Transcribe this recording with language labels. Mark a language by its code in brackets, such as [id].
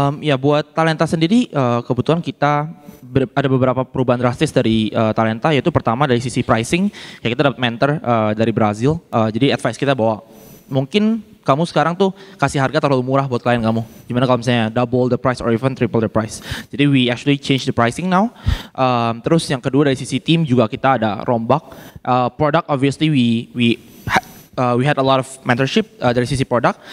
[id] Ya buat Talenta sendiri kebetulan kita ada beberapa perubahan drastis dari Talenta, yaitu pertama dari sisi pricing, kayak kita dapat mentor dari Brazil, jadi advice kita bahwa mungkin kamu sekarang tuh kasih harga terlalu murah buat klien kamu. Gimana kalau misalnya [en] double the price or even triple the price. [id] Jadi [en] we actually change the pricing now. [id] Terus yang kedua dari sisi tim juga kita ada rombak. [en] Product obviously we had a lot of mentorship [id] dari sisi produk.